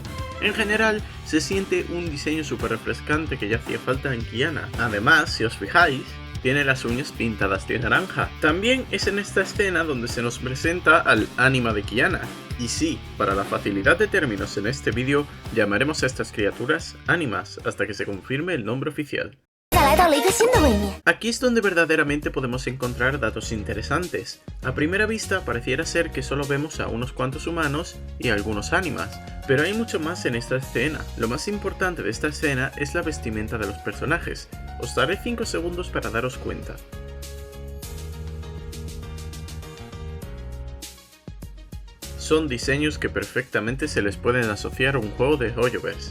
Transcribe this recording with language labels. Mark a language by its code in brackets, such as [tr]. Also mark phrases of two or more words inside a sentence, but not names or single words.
[es] En general, se siente un diseño súper refrescante que ya hacía falta en Kiana. Además, si os fijáis, tiene las uñas pintadas de naranja. También es en esta escena donde se nos presenta al ánima de Kiana. Y sí, para la facilidad de términos en este vídeo, llamaremos a estas criaturas ánimas hasta que se confirme el nombre oficial. [zh] 再来到了一个新的位面。 [es] Aquí es donde verdaderamente podemos encontrar datos interesantes. A primera vista pareciera ser que solo vemos a unos cuantos humanos y algunos ánimas, pero hay mucho más en esta escena. Lo más importante de esta escena es la vestimenta de los personajes. Os daré 5 segundos para daros cuenta. Son diseños que perfectamente se les pueden asociar a un juego de Hoyoverse.